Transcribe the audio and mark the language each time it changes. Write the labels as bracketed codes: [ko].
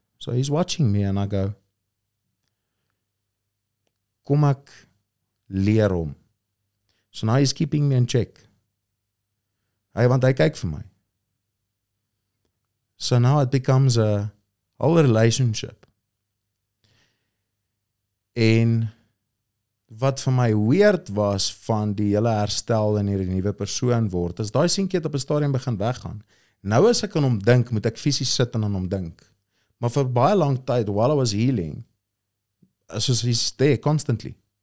[en] So he's watching me and I go, [af] kom ek leer hom. [en] So now he's keeping me in check. [af] Want hy kyk vir my. [en] So now it becomes a whole relationship. [af] En wat vir my weird was van die hele herstel en hierdie nuwe persoon word, is daai seentjie het op 'n stadium begin weggaan. Nou as ek aan hom dink, moet ek fisies sit en aan hom dink. Maar vir baie lang tyd, [en] while I was healing, [af] soos [en] he's there constantly.